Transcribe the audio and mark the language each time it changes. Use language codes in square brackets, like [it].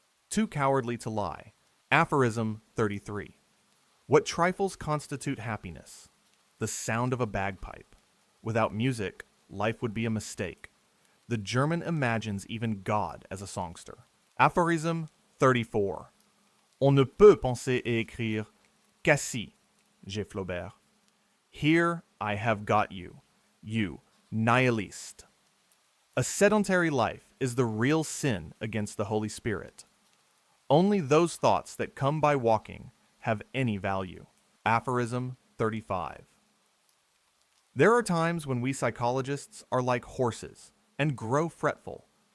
[en] Too cowardly to lie. Aphorism 33. What trifles constitute happiness? The sound of a bagpipe. Without music, life would be a mistake. The German imagines even God as a songster. Aphorism 34. [fr] On ne peut penser et écrire qu'ainsi, j'ai Flaubert. [en] Here I have got you, you nihilist. A sedentary life is the real sin against the Holy Spirit. Only those thoughts that come by walking have any value. Aphorism 35. There are times when we psychologists are like horses and grow fretful.